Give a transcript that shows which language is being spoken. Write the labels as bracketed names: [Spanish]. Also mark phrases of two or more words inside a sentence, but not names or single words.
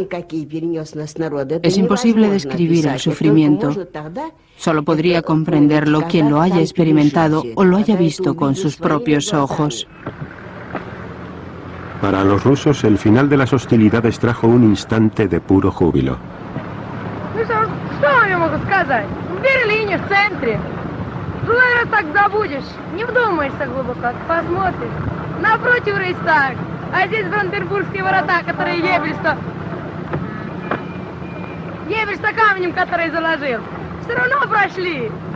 [Spanish] Es imposible describir el sufrimiento. Solo podría comprenderlo quien lo haya experimentado o lo haya visto con sus propios ojos. Para los rusos, el final de las hostilidades trajo un instante de puro júbilo. [Russian] А здесь Бранденбургские ворота, которые Ебель-то камнем, который заложил. Все равно прошли.